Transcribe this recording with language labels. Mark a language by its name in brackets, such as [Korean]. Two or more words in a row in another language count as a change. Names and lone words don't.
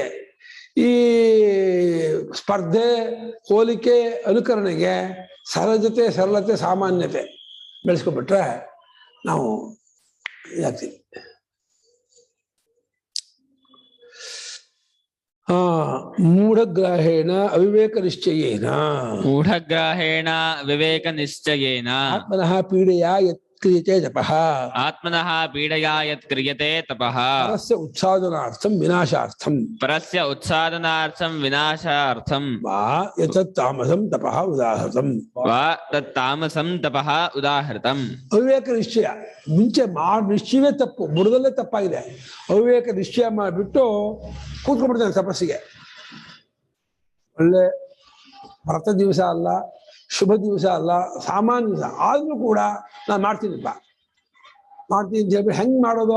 [Kannada] ಈ ಸ್ಪರ್ಧೆ, ಹೋಲಿಕೆ, ಅನುಕರಣೆಗೆ ಸಹಜತೆ, ಸರಳತೆ, ಸಾಮಾನ್ಯತೆ ಬೆಳೆಸ್ಕೊಬಿಟ್ರೆ ನಾವು ಇದಾಗ್ತೀವಿ. [Sanskrit] ಮೂಢಗ್ರಾಹೇಣ ಅವಿವೇಕ ನಿಶ್ಚಯೇನ ಆತ್ಮನಃ ಪೀಡೆಯಾ ಯತ್ ಕ್ರಿಯತೆ ತಪಃ ಪರಸ್ಯ ಉತ್ಸಾದನಾರ್ಥಂ ವಿನಾಶಾರ್ಥಂ ವಾ ಯತತ್ ತಾಮಸಂ ತಪಃ ಉದಾಹೃತಂ. [Kannada] ಅವಿವೇಕ ನಿಶ್ಚಯ ಮುಂಚೆ ನಿಶ್ಚಯವೇ ತಪ್ಪು, ಬುಡದಲ್ಲೇ ತಪ್ಪಾಗಿದೆ. ಅವಿವೇಕ ನಿಶ್ಚಯ ಮಾಡಿಬಿಟ್ಟು ಕೂತ್ಕೊಂಡ್ಬಿಡ್ತಾನೆ ತಪಸ್ಸಿಗೆ. ಒಳ್ಳೆ ವ್ರತ ದಿವಸ ಅಲ್ಲ, ಶುಭ ದಿವಸ ಅಲ್ಲ, ಸಾಮಾನ್ಯ ದಿವಸ ಆದ್ರೂ ಕೂಡ ನಾನು ಮಾಡ್ತೀನಿ ಅಂತ ಹೇಳ್ಬಿಟ್ಟು ಹೆಂಗ್ ಮಾಡೋದು?